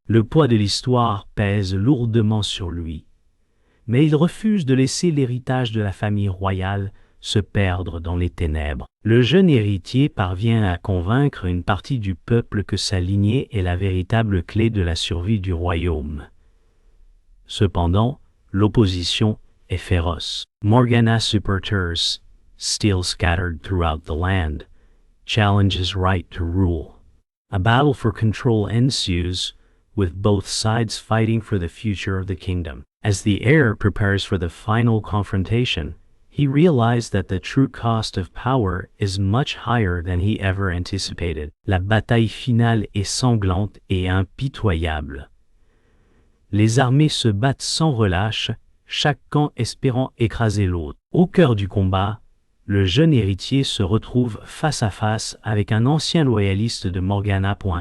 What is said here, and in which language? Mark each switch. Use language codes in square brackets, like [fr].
[fr] Le poids de l'histoire pèse lourdement sur lui, mais il refuse de laisser l'héritage de la famille royale se perdre dans les ténèbres. Le jeune héritier parvient à convaincre une partie du peuple que sa lignée est la véritable clé de la survie du royaume. Cependant, l'opposition est féroce. [en] Morgana's supporters, still scattered throughout the land, challenge his right to rule. A battle for control ensues, with both sides fighting for the future of the kingdom. As the heir prepares for the final confrontation, he realized that the true cost of power is much higher than he ever anticipated. [fr] La bataille finale est sanglante et impitoyable. Les armées se battent sans relâche, chaque camp espérant écraser l'autre. Au cœur du combat, le jeune héritier se retrouve face à face avec un ancien loyaliste de Morgana.